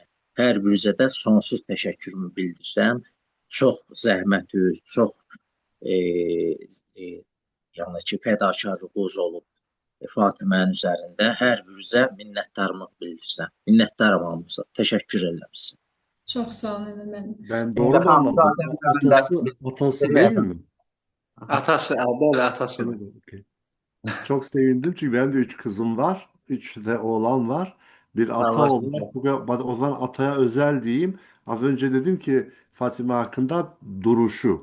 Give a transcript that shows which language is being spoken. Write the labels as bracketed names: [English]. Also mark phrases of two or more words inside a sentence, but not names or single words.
[Azerbaijani] Hər birinizə də sonsuz təşəkkürümü bildirirəm. Çox zəhmətiniz, çox yəni ki, fədakarlığınız olub. Fatimənin üzərində. Hər birinizə minnətdarlıq bildirirəm. Minnətdaram hamınıza. Təşəkkür edirəm sizə. Çox sağ olun Emil müəllim. [Turkish] Ben Şimdi doğru mu Hamza anladım? Atemkan'ın da Atası değil mi? [Azerbaijani] Atası, bəli, atasıdır. [Turkish] Evet, okey. Çok sevindim çünkü benim de 3 kızım var. 3 de oğlan var. Bir ata Allah olarak o zaman ataya özel diyeyim. Az önce dedim ki Fatime hakkında duruşu.